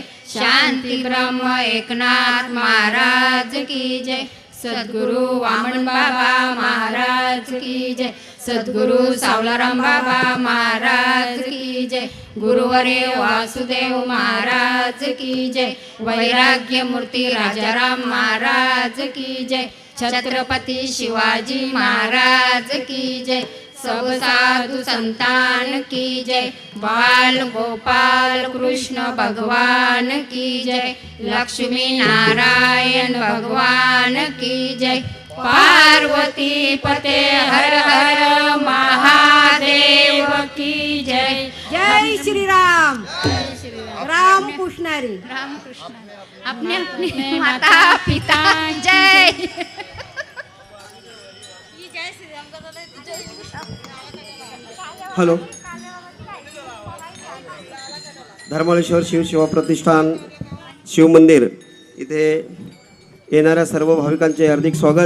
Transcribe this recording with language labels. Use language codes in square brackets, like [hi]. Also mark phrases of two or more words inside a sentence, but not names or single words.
[hi] शांती ब्रह्म एकनाथ महाराज की जय, सद्गुरु वामन बाबा महाराज की जय, सद्गुरु सावलाराम बाबा महाराज की जय, गुरुवर्य वासुदेव महाराज की जय, वैराग्य मूर्ती राजाराम महाराज की जय, छत्रपति शिवाजी महाराज की जय, सब साधु संतान की जय, बाल गोपाल कृष्ण भगवान की जय, लक्ष्मी नारायण भगवान की जय, पार्वती पते हर हर महादेव की जय। जय श्री राम। राम पुष्णारी। रामकृष्ण अपने अपने माता पिता जय। [mr] हॅलो, धर्मालेश्वर शिव सेवा प्रतिष्ठान शिव मंदिर इथे येणाऱ्या सर्व भाविकांचे हार्दिक स्वागत।